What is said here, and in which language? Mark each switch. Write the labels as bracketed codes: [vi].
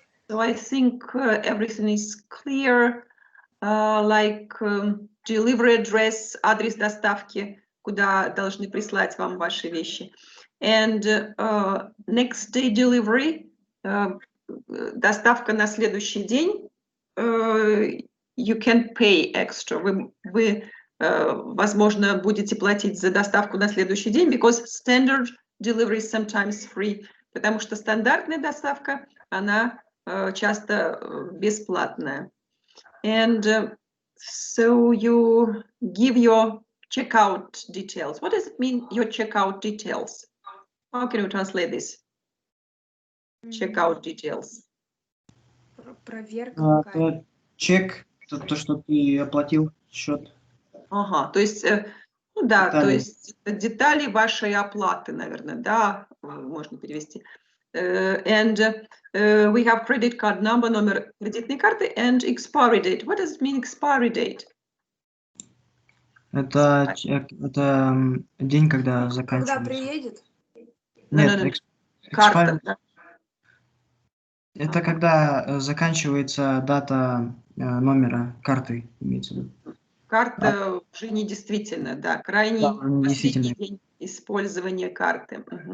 [en] So I think everything is clear, like delivery address, [ru] адрес доставки, куда должны прислать вам ваши вещи. [en] And next day delivery, [ru] доставка на следующий день, [en] you can pay extra. [ru] Вы возможно, будете платить за доставку на следующий день, [en] because standard delivery is sometimes free. [ru] Потому что стандартная доставка, она часто бесплатная. [en] And so you give your checkout details. What does it mean, your checkout details? How can you translate this? Checkout details. [ru] Проверка какая-то. Чек, то, что ты оплатил счет. Ага, то есть, ну да, детали. То есть детали вашей оплаты, наверное, да, можно перевести. [en] And we have credit card number, [ru] номер кредитной карты, [en] and expiry date. What does it mean, expiry date? [ru] Это день, когда заканчивается. Когда приедет? Нет, карта. Это когда заканчивается дата номера карты, имеется в виду. Карта уже недействительна, да, крайний последний день использования карты.